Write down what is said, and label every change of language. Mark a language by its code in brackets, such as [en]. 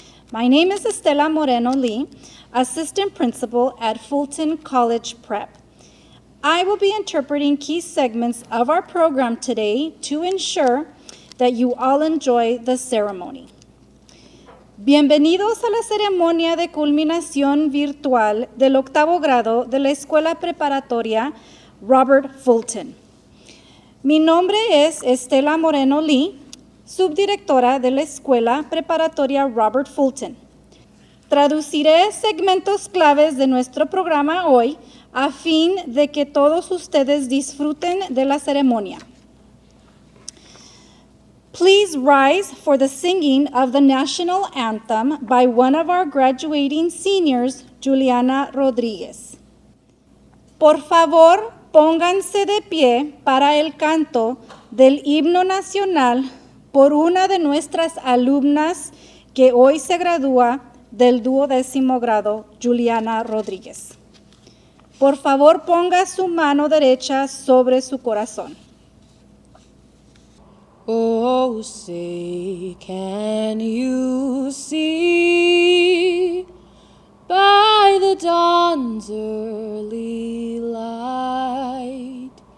[en] My name is Estela Moreno Lee, Assistant Principal at Fulton College Prep. I will be interpreting key segments of our program today to ensure that you all enjoy the ceremony. [es] Bienvenidos a la ceremonia de culminación virtual del 8º grado de la Escuela Preparatoria Robert Fulton. Mi nombre es Estela Moreno Lee, subdirectora de la Escuela Preparatoria Robert Fulton. Traduciré segmentos claves de nuestro programa hoy a fin de que todos ustedes disfruten de la ceremonia. [en] Please rise for the singing of the national anthem by one of our graduating seniors, Juliana Rodríguez. [es] Por favor, pónganse de pie para el canto del himno nacional por una de nuestras alumnas que hoy se gradúa del 12º grado, Juliana Rodríguez. Por favor, ponga su mano derecha sobre su corazón. [en] Oh, say, can you see by the dawn's early light